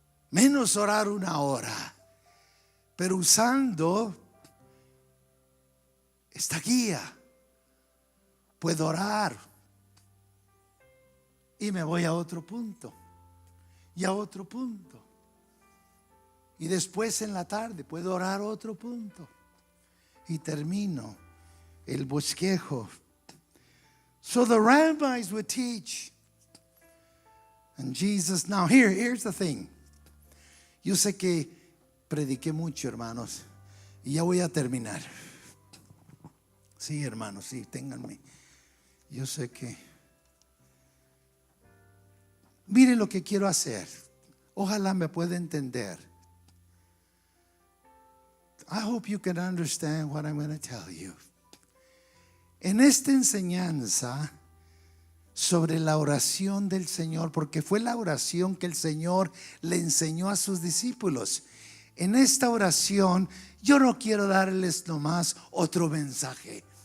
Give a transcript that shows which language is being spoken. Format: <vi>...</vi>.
<es>Menos orar una hora. Pero usando esta guía, puedo orar. Y me voy a otro punto. Y a otro punto. Y después en la tarde puedo orar otro punto. Y termino el bosquejo.</es> <en>So the rabbis would teach. And Jesus, now here's the thing.</en> <es>Yo sé que prediqué mucho, hermanos, y ya voy a terminar. Sí, hermanos, sí, ténganme. Yo sé que. Mire lo que quiero hacer. Ojalá me pueda entender.</es> <en>I hope you can understand what I'm going to tell you.</en> <es>En esta enseñanza sobre la oración del Señor, porque fue la oración que el Señor le enseñó a sus discípulos. En esta oración yo no quiero darles nomás otro mensaje.</es>